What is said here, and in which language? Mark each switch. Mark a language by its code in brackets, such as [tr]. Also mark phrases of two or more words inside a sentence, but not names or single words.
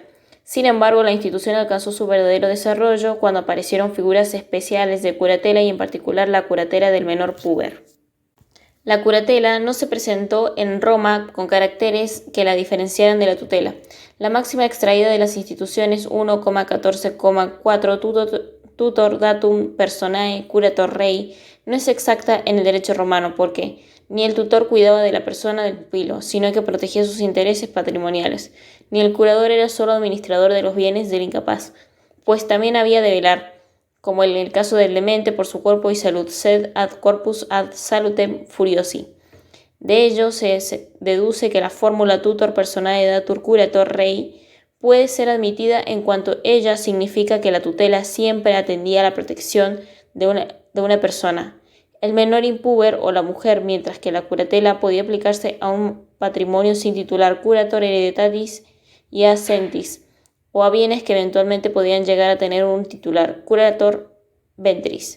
[es] Sin embargo, la institución alcanzó su verdadero desarrollo cuando aparecieron figuras especiales de curatela y en particular la curatela del menor puber. La curatela no se presentó en Roma con caracteres que la diferenciaran de la tutela. La máxima extraída de las instituciones 1,14,4 [la] tutor datum personae curator rei [es] no es exacta en el derecho romano porque ni el tutor cuidaba de la persona del pupilo, sino que protegía sus intereses patrimoniales, ni el curador era solo administrador de los bienes del incapaz, pues también había de velar, como en el caso del demente, por su cuerpo y salud, [la] sed ad corpus ad salutem furiosi. [es] De ello se deduce que la fórmula [la] tutor personae datur curator rei [es] puede ser admitida en cuanto ella significa que la tutela siempre atendía a la protección de una persona, el menor impúber o la mujer, mientras que la curatela podía aplicarse a un patrimonio sin titular [la] curator hereditatis [es] y ascentis, o a bienes que eventualmente podían llegar a tener un titular [la] curator ventris.